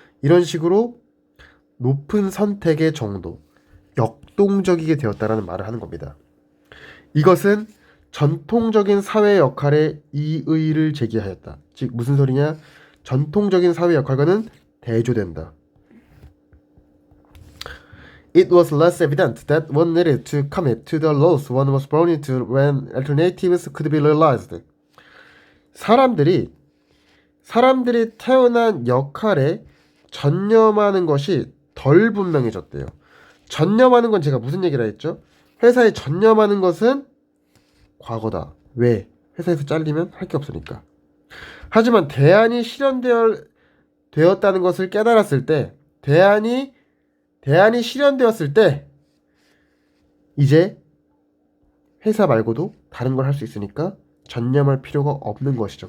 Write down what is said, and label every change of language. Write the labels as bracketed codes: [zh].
[ko] 이런 식으로 높은 선택의 정도, 역동적이게 되었다라는 말을 하는 겁니다. 이것은 전통적인 사회 역할에 이의를 제기하였다. 즉 무슨 소리냐? 전통적인 사회 역할과는 대조된다. [en] It was less evident that one needed to commit to the laws one was born into when alternatives could be realized. [ko] 사람들이 태어난 역할에 전념하는 것이 덜 분명해졌대요. 전념하는 건 제가 무슨 얘기를 했죠? 회사에 전념하는 것은 과거다. 왜? 회사에서 잘리면 할 게 없으니까. 하지만 대안이 실현되었다는 것을 깨달았을 때, 대안이 실현되었을 때, 이제 회사 말고도 다른 걸 할 수 있으니까 전념할 필요가 없는 것이죠.